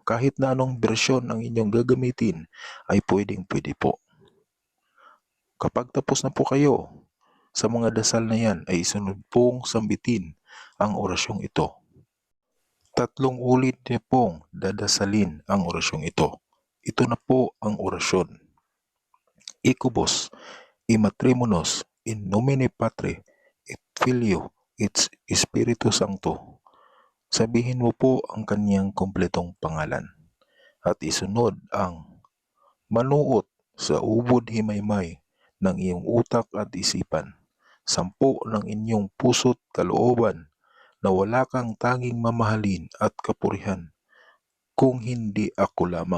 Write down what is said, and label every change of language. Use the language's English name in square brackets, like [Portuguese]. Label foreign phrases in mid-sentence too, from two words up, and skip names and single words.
[Filipino] Kahit na anong bersyon ang inyong gagamitin ay pwedeng-pwede po. Kapag tapos na po kayo sa mga dasal na yan ay isunod pong sambitin ang orasyong ito. 3 ulit niyo pong dadasalin ang orasyong ito. Ito na po ang orasyon. [Latin] Ikubos, imatrimonos, in nomine Patre, et Filio, et Spiritus Sancto. [Filipino] Sabihin mo po ang kanyang kompletong pangalan. At isunod ang manuot sa ubod himaymay ng iyong utak at isipan. 10 ng inyong puso't kalooban na wala kang tanging mamahalin at kapurihan, kung hindi ako lamang.